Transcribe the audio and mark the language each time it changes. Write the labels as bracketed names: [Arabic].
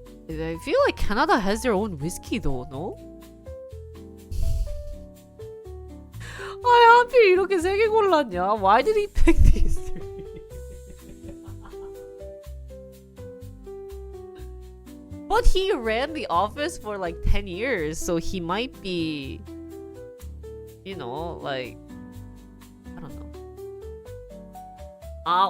[English] I feel like Canada has their own whiskey though, no? [Korean] 아, 하필 이렇게 세 개 골랐냐? [English] Why did he pick these three? But he ran the office for like 10 years, so he might be, you know, like, I don't know.